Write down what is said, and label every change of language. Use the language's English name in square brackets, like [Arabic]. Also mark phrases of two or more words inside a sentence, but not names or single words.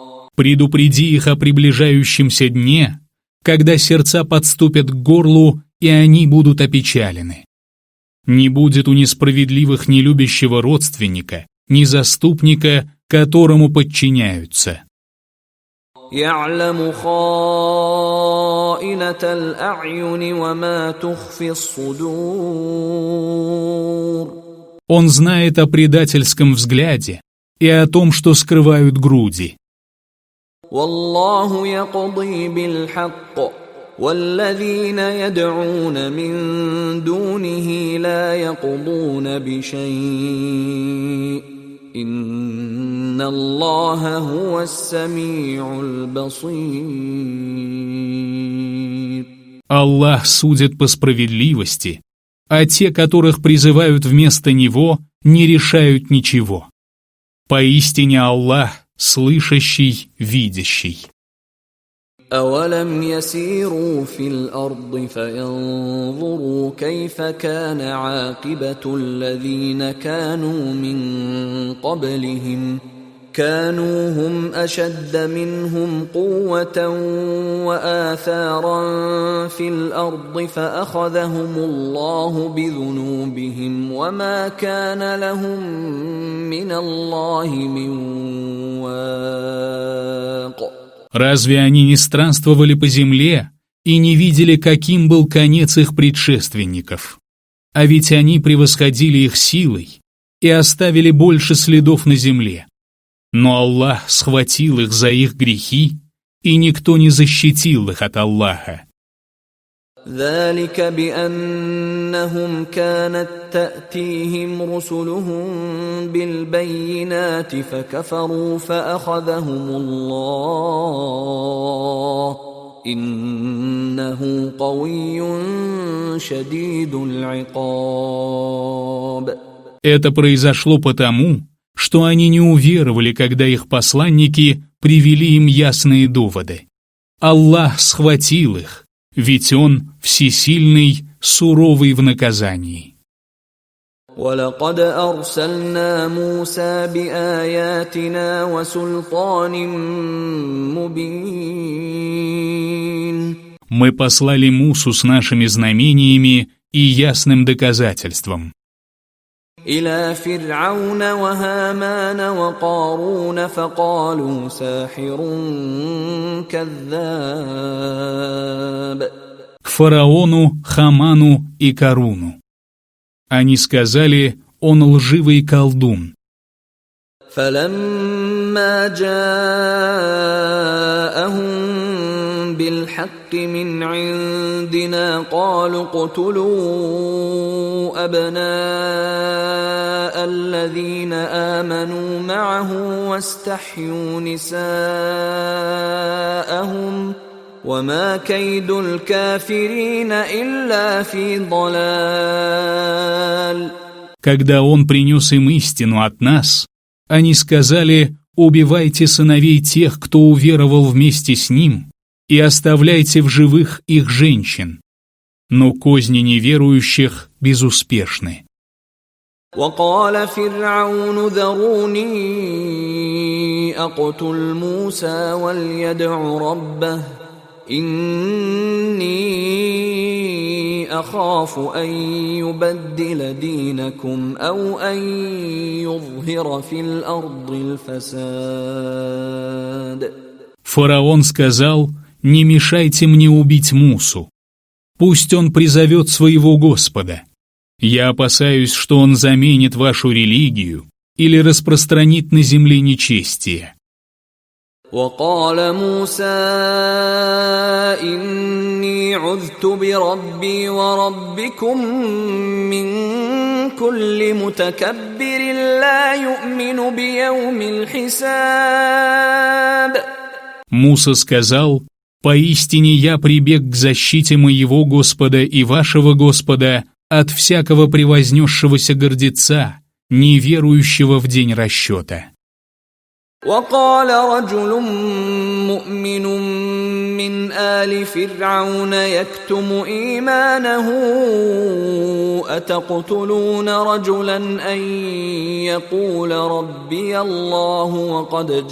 [Russian] Предупреди их о приближающемся дне, когда сердца подступят к горлу, и они будут опечалены. Не будет у несправедливых ни любящего родственника, ни заступника, которому подчиняются. [Arabic] يعلم خائنة الأعين وما تخفي الصدور. [Russian] Он знает о предательском взгляде и о том, что скрывают груди. [Arabic] والله يقضي بالحق والذين يدعون من دونه لا يقضون بشيء إن الله هو السميع البصير. [Russian] Аллах судит по справедливости, а те, которых призывают вместо Него, не решают ничего. Поистине Аллах слышащий, видящий. [Arabic] أولم يسيروا في الأرض فينظروا كيف كان عاقبة الذين كانوا من قبلهم كانوا هم أشد منهم قوة وآثارا في الأرض فأخذهم الله بذنوبهم وما كان لهم من الله من واق. [Russian] Разве они не странствовали по земле и не видели, каким был конец их предшественников? А ведь они превосходили их силой и оставили больше следов на земле. Но Аллах схватил их за их грехи, и никто не защитил их от Аллаха. [Arabic] ذلك بأنهم كانت تأتيهم رسلهم بالبينات فكفروا فأخذهم الله إنه قوي شديد العقاب. [Russian] Это произошло потому, что они не уверовали, когда их посланники привели им ясные доводы. Аллах схватил их, ведь Он всесильный, суровый в наказании. [Arabic] وَلَقَدْ أَرْسَلْنَا مُوسَى بِآيَاتِنَا وَسُلْطَانٍ مُبِينٍ. [Russian] Мы послали Мусу с нашими знамениями и ясным доказательством. [Arabic] إلى فرعون وهامان وقارون فقالوا ساحر كذاب. [Russian] К фараону, Хаману и Каруну. Они сказали, он лживый колдун. [Arabic] فلما جاءهم بالحق من عندنا قالوا اقتلوا أبناء الذين آمنوا معه واستحيوا نساءهم وما كيد الكافرين إلا في ضلال. [Russian] Когда он принес им истину от нас, они сказали, убивайте сыновей тех, кто уверовал вместе с ним, и оставляйте в живых их женщин. Но козни неверующих безуспешны. [Arabic] وقال فرعون ذروني أقتل موسى وليدع ربه إني أخاف أن يبدل دينكم أو أن يظهر في الأرض الفساد. [Russian] Фараон сказал, не мешайте мне убить Мусу. Пусть он призовет своего Господа. Я опасаюсь, что он заменит вашу религию или распространит на земле нечестие. [Arabic] وقال موسى إني عذت بربي وربكم من كل متكبر لا يؤمن بيوم الحساب. [Russian] Муса сказал, «Поистине я прибег к защите моего Господа и вашего Господа от всякого превознесшегося гордеца, неверующего в день расчета». [Arabic] وقال رجل مؤمن من آل فرعون يكتم إيمانه أتقتلون رجلا أن يقول ربي الله وقد